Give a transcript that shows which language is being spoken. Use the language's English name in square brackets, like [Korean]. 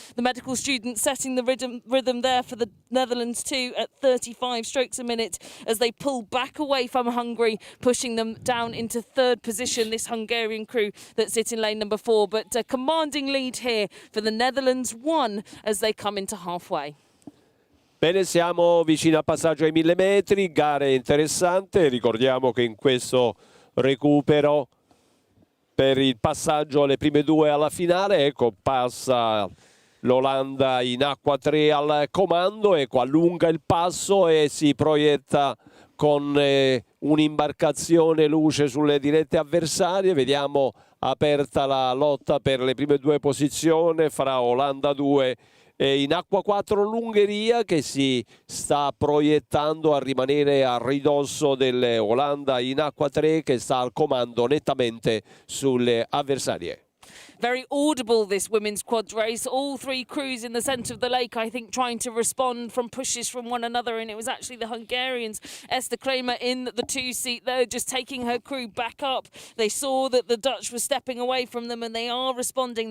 [English] The medical student setting the rhythm there for the Netherlands too at 35 strokes a minute as they pull back away from Hungary, pushing them down into third position, this Hungarian crew that sit in lane number 4. But a commanding lead here for the Netherlands 1 as they come into halfway. [Italian] Bene, siamo vicino al passaggio ai 1000 metri, gare interessante. Ricordiamo che in questo recupero per il passaggio alle prime due alla finale, ecco, passa l'Olanda in acqua 3 al comando, ecco, allunga il passo e si proietta con un'imbarcazione luce sulle dirette avversarie. Vediamo aperta la lotta per le prime due posizioni fra Olanda 2 e in acqua 4 l'Ungheria, che si sta proiettando a rimanere a ridosso dell'Olanda in acqua 3, che sta al comando nettamente sulle avversarie. [English] very audible, this women's quad race. All three crews in the centre of the lake, I think, trying to respond from pushes from one another, and it was actually the Hungarians, Esther Kramer in the 2 seat there, just taking her crew back up. They saw that the Dutch were stepping away from them, and they are responding.